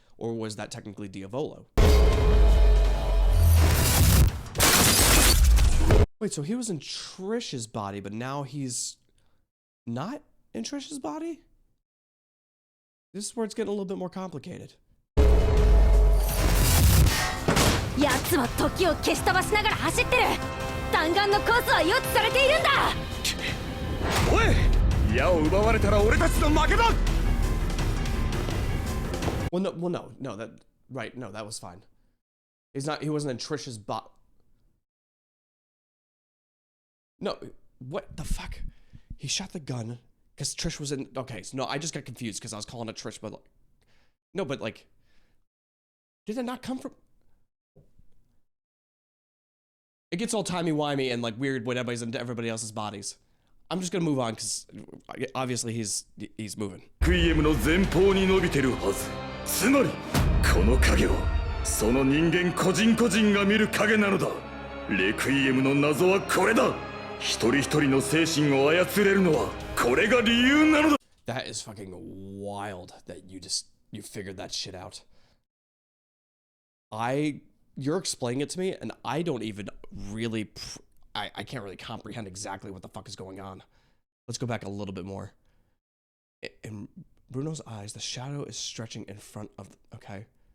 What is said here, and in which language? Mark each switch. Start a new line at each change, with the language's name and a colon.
English: Or was that technically Diavolo? Wait, so he was in Trish's body, but now he's not in Trish's body? This is where it's getting a little bit more complicated.
Japanese: 奴は時を消し飛ばしながら走ってる。弾丸のコースは予知されているんだ。おい、矢を奪われたら俺たちの負けだ。
English: Well, no, that right, no, that was fine. He wasn't in Trish's bot. No, what the fuck? He shot the gun because Trish was in. Okay, so no, I just got confused because I was calling it Trish, but like, no, but like, did it not come from? It gets all timey-wimey and like weird when everybody's into everybody else's bodies. I'm just gonna move on because obviously he's moving.
Japanese: Requiem の前方に伸びてるはず。つまりこの影はその人間個人個人が見る影なのだ。レクイエムの謎はこれだ。一人一人の精神を操れるのはこれが理由なのだ。
English: That is fucking wild that you figured that shit out. You're explaining it to me and I don't even really I can't really comprehend exactly what the fuck is going on. Let's go back a little bit more. In Bruno's eyes, the shadow is stretching in front of okay.